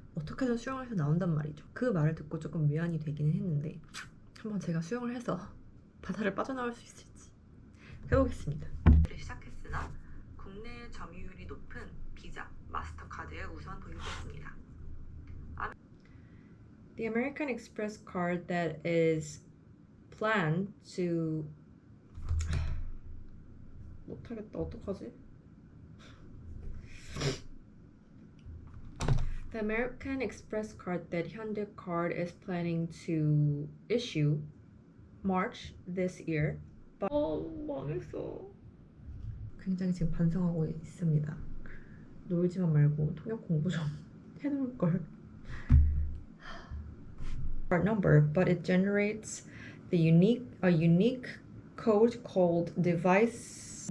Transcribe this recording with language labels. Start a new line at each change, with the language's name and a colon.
Korean: 어떻게든 수영을 해서 나온단 말이죠. 그 말을 듣고 조금 미안이 되기는 했는데, 한번 제가 수영을 해서 바다를 빠져나올 수 있을지 해보겠습니다. 시작했으나 국내에 점유율이 높은 비자, 마스터카드에 우선 도입됐습니다.
English: The American Express card that is planned to
Korean: 못하겠다. 어떡하지?
English: The American Express card that Hyundai Card is planning to issue March this year.
Korean: 망했어. 굉장히 지금 반성하고 있습니다. 놀지만 말고 통역 공부 좀 해놓을 걸.
English: Number, but it generates a unique code called device.